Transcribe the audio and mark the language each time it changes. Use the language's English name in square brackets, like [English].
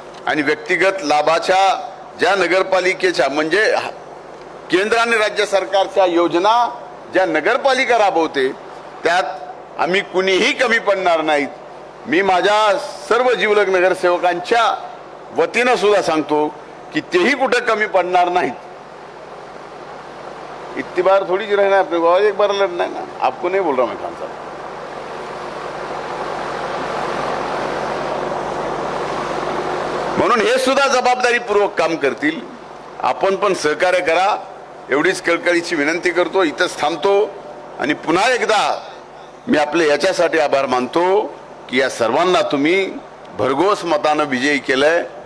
[Marathi] आणि व्यक्तिगत लाभाच्या ज्या नगरपालिकेच्या म्हणजे केंद्र आणि राज्य सरकारच्या योजना ज्या नगरपालिका राबवते त्यात आम्ही कुणीही कमी पडणार नाहीत. मी माझ्या सर्व जीवलग नगरसेवकांच्या वतीनं सुद्धा सांगतो कि तेही कुठे कमी पडणार नाहीत. [Hindi] इतनी बार थोड़ी रहना है अपने को, एक बार लड़ना है ना. आपको नहीं बोल रहा मैं खान साहब. [Marathi] म्हणून हे सुद्धा जबाबदारीपूर्वक काम करतील. आपण पण सहकार्य करा एवढीच कळकळीची विनंती करतो. इथंच थांबतो आणि पुन्हा एकदा मी आपले याच्यासाठी आभार मानतो की या सर्वांना तुम्ही भरघोस मतानं विजयी केलंय.